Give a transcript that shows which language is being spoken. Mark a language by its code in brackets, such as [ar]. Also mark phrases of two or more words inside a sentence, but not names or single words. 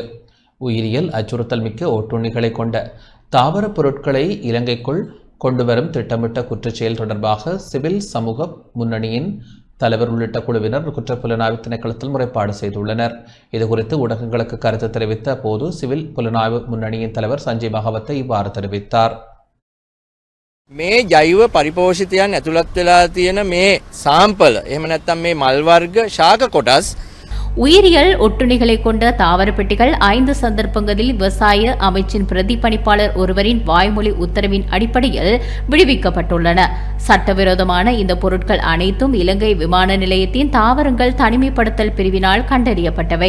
[ta] உயிரியல் அச்சுறுத்தல் மிக்க ஒட்டுண்ணிகளை கொண்ட தாவரப் பொருட்களை இலங்கைக்குள் கொண்டுவரும் திட்டமிட்ட குற்றச்செயல் தொடர்பாக சிவில் சமூக முன்னணியின் தலைவர் உள்ளிட்ட குழுவினர் குற்றப்புலனாய்வு திணைக்களத்தில் முறைப்பாடு செய்துள்ளனர். இதுகுறித்து ஊடகங்களுக்கு கருத்து தெரிவித்த போது சிவில் புலனாய்வு முன்னணியின் தலைவர் சஞ்சய் பகவத்தை இவ்வாறு தெரிவித்தார். [si] මේ ජෛව පරිපෝෂිතයන් ඇතුළත් වෙලා තියෙන මේ සාම්පල එහෙම නැත්නම් මේ මල් වර්ග ශාක කොටස් [ta] உயிரியல் ஒட்டுண்ணிகளை கொண்ட தாவர பெட்டிகள் 5 சந்தர்ப்பங்களில் விவசாய அமைச்சின் பிரதிபலிப்பாளர் ஒருவரின் வாய்மொழி உத்தரவின் அடிப்படையில் விடுவிக்கப்பட்டுள்ளன. சட்டவிரோதமான இந்த பொருட்கள் அனைத்தும் இலங்கை விமான நிலையத்தின் தாவரங்கள் தனிமைப்படுத்தல் பிரிவினால் கண்டறியப்பட்டவை.